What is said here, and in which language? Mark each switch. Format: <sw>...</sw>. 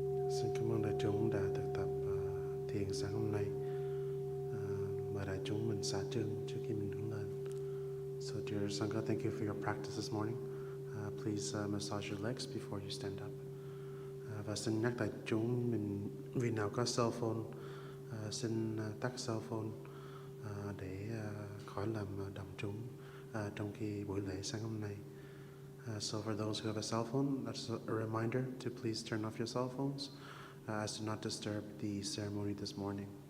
<vi>Xin cảm ơn đại chúng đã thực tập thiền sáng hôm nay. Mời đại chúng mình xả chân trước khi mình đứng lên.</vi> <en>So dear Sangha, thank you for your practice this morning. Please massage your legs before you stand up.</en> <vi>Và xin nhắc đại chúng mình, vì nào có cell phone, xin tắt cell phone để khỏi làm động chúng trong khi buổi lễ sáng hôm nay.</vi> <en>So for those who have a cell phone, that's a reminder to please turn off your cell phones as to not disturb the ceremony this morning.</en>